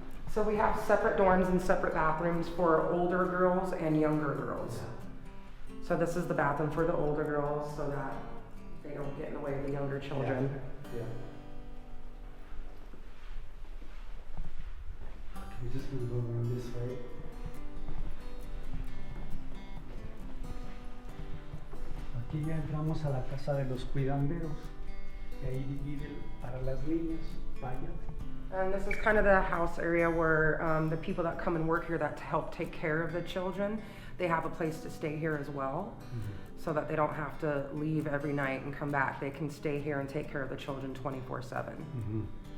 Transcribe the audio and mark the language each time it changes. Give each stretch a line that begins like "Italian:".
English: So we have separate dorms and separate bathrooms for older girls and younger girls. So this is the bathroom for the older girls so that they don't get in the way of the younger children. Yeah. Okay, we're just going to go around this way.
Spanish: Aquí ya entramos a la casa de los cuidanderos. Y ahí dividen para las niñas, baños.
English: And this is kind of the house area where the people that come and work here that help take care of the children, they have a place to stay here as well, so that they don't have to leave every night and come back. They can stay here and take care of the children 24/7.